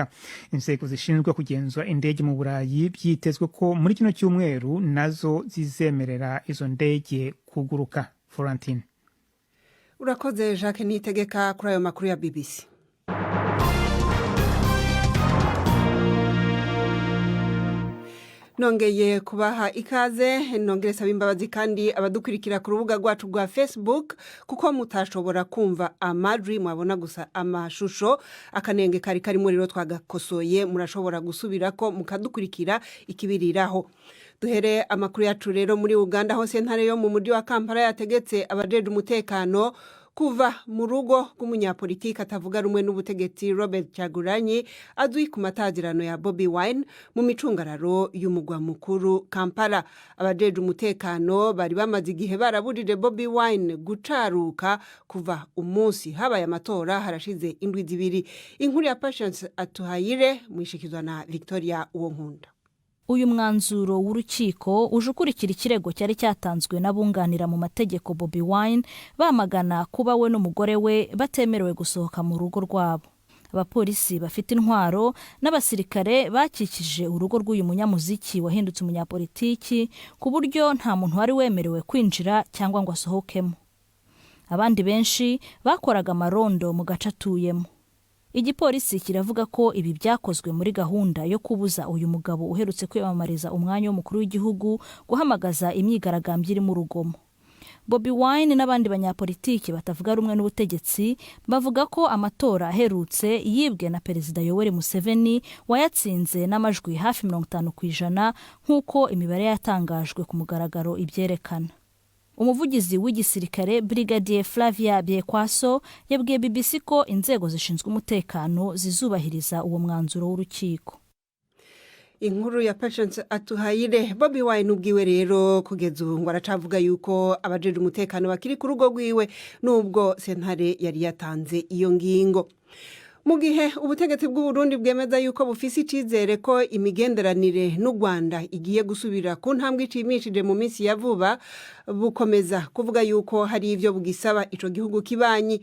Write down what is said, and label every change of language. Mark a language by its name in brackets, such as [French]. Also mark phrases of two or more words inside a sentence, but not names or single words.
[Kinyarwanda] Inzego zishinzwe kugenzura indege mu Burayi byitezwe ko muri kino cyumweru nazo zizemerera izo ndege kuguruka. Florentine. Urakoze Jacques Nitegeka kuri ayo makuru ya BBC. Nongeye kubaha ikaze, nongere saba imbabazi kandi abadukurikira ku rubuga rwacu rwa Facebook kuko mutashobora kumva amajwi mwabona gusa amashusho. Akanenge kari muri rero twagakosoye, murashobora gusubirako mukadukurikira ikibiriraho. [Rundi] Duhere amakuru yacu rero muri Uganda, aho sentare yo mu mujyi wa Kampala yategetse abajeje umutekano kuva mu rugo rw'umunyapolitiki atavuga rumwe n'ubutegetsi Robert Kyagulanyi azwi ku matazirano ya Bobi Wine mu micungararo y'umugwa mukuru Kampala. Abajeje umutekano bari bamaze igihe barabujije Bobi Wine gucaruka kuva umunsi habaye amatora harashize indwi zibiri. Inkuru ya Patience Atuhayire mwishikizwa na Victoria Uwonkunda. [Kinyarwanda] Uyu mwanzuro w'urukiko uje ukurikira ikirego cyari cyatanzwe n'abunganira mu mategeko Bobi Wine bamagana kuba we n'umugore we batemerewe gusohoka mu rugo rwabo. Abapolisi bafite intwaro n'abasirikare bakikije urugo rw'uyu munyamuziki wahindutse umunyapolitiki ku buryo nta muntu wari wemerewe kwinjira cyangwa ngo asohokemo. Abandi benshi bakoraga amarondo mu gace atuyemo. Igipolisi kiravuga ko ibi byakozwe muri gahunda yo kubuza uyu mugabo uherutse kwiyamamariza umwanya w'umukuru w'igihugu guhamagaza imyigaragambyo iri mu rugomo. Bobi Wine n'abandi banyapolitiki batavuga rumwe n'ubutegetsi bavuga ko amatora aherutse yibwe na Perezida Yoweri Museveni wayatsinze n'amajwi hafi 50% nk'uko imibare yatangajwe ku mugaragaro ibyerekana. Umuvugizi w'igisirikare Brigadier Flavia Byekwaso yabwiye BBC ko inzego zishinzwe umutekano zizubahiriza uwo mwanzuro w'urukiko. Inkuru ya Patience Atuhayire. [Rundi] Bobi Wine ubwiwe rero kugeza ubu ngo aracavuga yuko abajeje umutekano bakiri ku rugo rwiwe nubwo sentare yari yatanze iyo ngingo. Mu gihe ubutegetsi bw'u Burundi bwemeza yuko bufise icizere ko imigenderanire n'u Rwanda igiye gusubira ku ntambwe ishimishije mu minsi ya vuba, bukomeza kuvuga yuko hari ivyo bugisaba ico gihugu kibanyi.